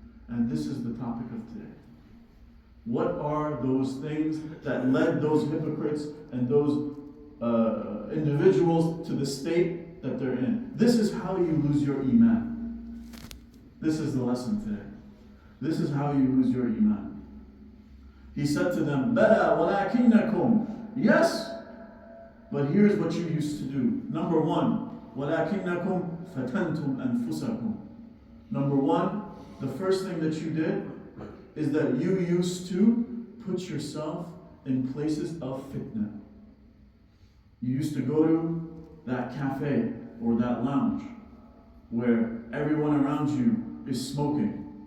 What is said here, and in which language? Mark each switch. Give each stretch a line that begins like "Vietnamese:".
English: And this is the topic of today. What are those things that led those hypocrites and those individuals to the state that they're in? This is how you lose your iman. This is the lesson today. This is how you lose your iman. He said to them,
Arabic: بَلَى وَلَكِنَّكُمْ.
English: Yes, but here's what you used to do. Number one,
Arabic: وَلَكِنَّكُمْ فَتَنْتُمْ أَنفُسَكُمْ.
English: Number one, the first thing that you did is that you used to put yourself in places of fitna. You used to go to that cafe or that lounge where everyone around you is smoking.